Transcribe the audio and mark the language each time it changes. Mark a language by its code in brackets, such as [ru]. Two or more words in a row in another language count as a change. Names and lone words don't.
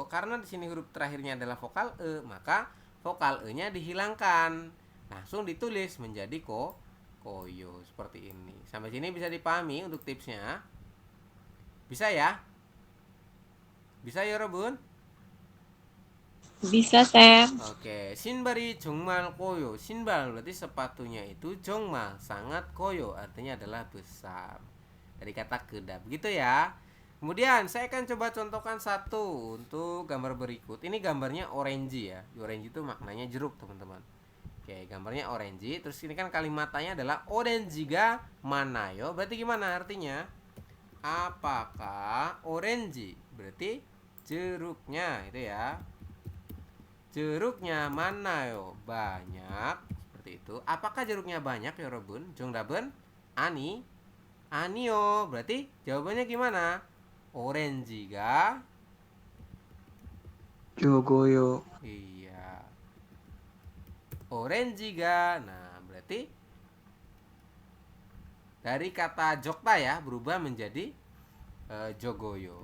[id] Karena di sini huruf terakhirnya adalah vokal e, maka vokal e-nya dihilangkan. Langsung ditulis menjadi koyo seperti ini. Sampai sini bisa dipahami untuk tipsnya? Bisa ya? Bisa ya, Rebun? Bisa, Sam. Oke, [ko] 신발이 정말 koyo. [id] Sinbal berarti sepatunya itu 정말 sangat koyo, artinya adalah besar. Dari kata keda, begitu ya. Kemudian saya akan coba contohkan satu untuk gambar berikut. Ini gambarnya orange ya. Orange itu maknanya jeruk, teman-teman. Oke, gambarnya orange. Terus ini kan kalimatnya adalah [ko] orange가 많아요. [id] Berarti gimana artinya? Apakah orange? Berarti jeruknya itu ya. Jeruknya 많아요. Banyak. Seperti itu. Apakah jeruknya banyak ya, Robun? [ko] 정답은 아니. 아니요. [id] Berarti jawabannya gimana? [ko] 오렌지가 Jogoyo. [id] iya. 오렌지가 nah, berarti dari kata jokta ya berubah menjadi jogoyo.